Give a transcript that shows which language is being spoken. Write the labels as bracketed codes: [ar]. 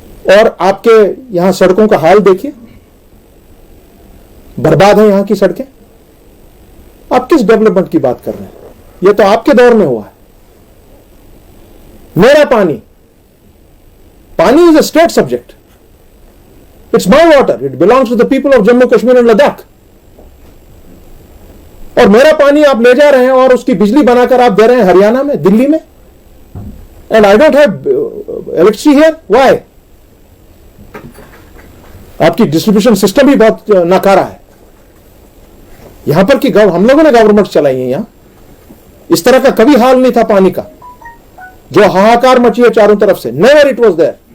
[hi] और आपके यहां सड़कों का हाल देखिए, बर्बाद है यहां की सड़कें। आप किस डेवलपमेंट की बात कर रहे हैं? यह तो आपके दौर में हुआ है। मेरा पानी [en] Is a state subject. It's my water. It belongs to the people of Jammu Kashmir and Ladakh. [hi] और मेरा पानी आप ले जा रहे हैं और उसकी बिजली बनाकर आप दे रहे हैं हरियाणा में, दिल्ली में, [en] and I don't have electricity here. Why? [hi] आपकी डिस्ट्रीब्यूशन सिस्टम भी बहुत नाकारा है। यहां पर कि हम लोगों ने गवर्नमेंट चलाई है, यहां इस तरह का कभी हाल नहीं था पानी का, जो हाहाकार मची है चारों तरफ से। [en] Never it was there.